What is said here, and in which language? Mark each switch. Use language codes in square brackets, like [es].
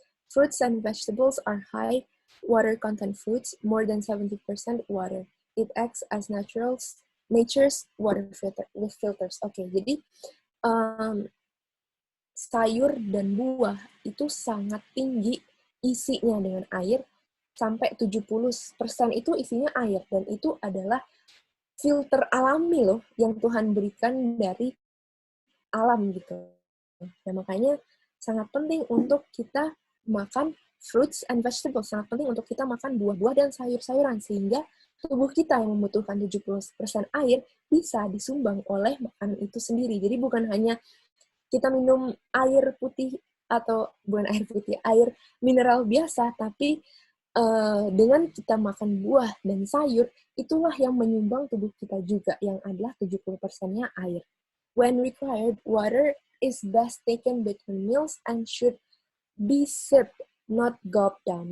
[en] Fruits and vegetables are high water content foods, more than 70% water. It acts as nature's water filters. [id] Oke, jadi sayur dan buah itu sangat tinggi isinya dengan air, sampai 70% itu isinya air, dan itu adalah filter alami loh yang Tuhan berikan dari alam gitu. Nah, makanya sangat penting untuk kita makan [en] fruits and vegetables, [id] sangat penting untuk kita makan buah-buah dan sayur-sayuran, sehingga tubuh kita yang membutuhkan 70% air bisa disumbang oleh makanan itu sendiri. Jadi bukan hanya kita minum air putih atau bukan air putih, air mineral biasa, tapi dengan kita makan buah dan sayur, itulah yang menyumbang tubuh kita juga, yang adalah 70%-nya air. [en] When required, water is best taken between meals and should be sipped, not gulped down.